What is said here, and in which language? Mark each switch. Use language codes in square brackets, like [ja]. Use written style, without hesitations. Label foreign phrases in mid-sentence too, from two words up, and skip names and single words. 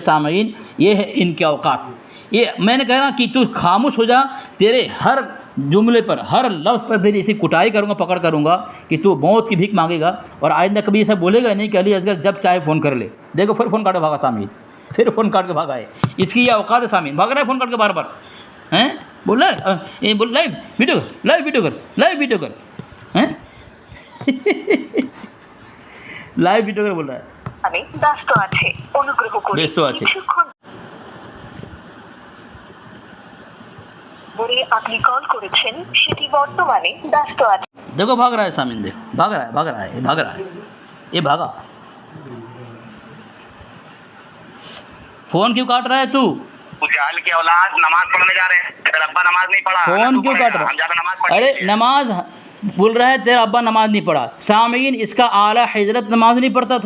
[ur] سامعین، یہ ہے ان کے اوقات۔ یہ میں نے کہا کہ تو خاموش ہو جا، تیرے ہر جملے پر، ہر لفظ پر تیری ایسی کٹائی کروں گا، پکڑ کروں گا کہ تو موت کی بھیک مانگے گا، اور آئندہ کبھی ایسا بولے گا نہیں کہ علی اصغر جب چاہے فون کر لے۔ دیکھو پھر فون کاٹ کے بھاگا سامعین، پھر فون کاٹ کے بھاگا ہے، اس کی یہ اوقات ہے سامعین، بھاگ رہا ہے فون کاٹ کے بار بار، ہیں بول رہا ہے بول [en] live video [ur] کر، [en] live video [ur] کر، [en] live video [ur] کر، ہیں [en] live video [ur] کر بول رہا ہے، [bn] আমি ব্যস্ত আছে, অনুগ্রহ করে ব্যস্ত আছে। কিছুক্ষণ পরে আপনি কল করেছেন সেটি বর্তমানে ব্যস্ত আছে। [ur] دیکھو بھاگ رہا ہے سامعین، دیکھو بھاگ رہا ہے، بھاگ رہا ہے، یہ بھاگ رہا ہے، یہ بھاگا۔ فون کیوں کاٹ رہا ہے تو؟ جہل کی اولاد نماز پڑھنے جا رہے ہیں، تیرا ابا نماز نہیں پڑھا، فون کیوں کاٹ رہا ہم زیادہ نماز ہے؟ پڑھیں ارے گے۔ نماز بول رہا ہے تیرا ابا نماز نہیں پڑھا۔ سامعین، اس کا اعلیٰ حضرت نماز نہیں پڑھتا تھا۔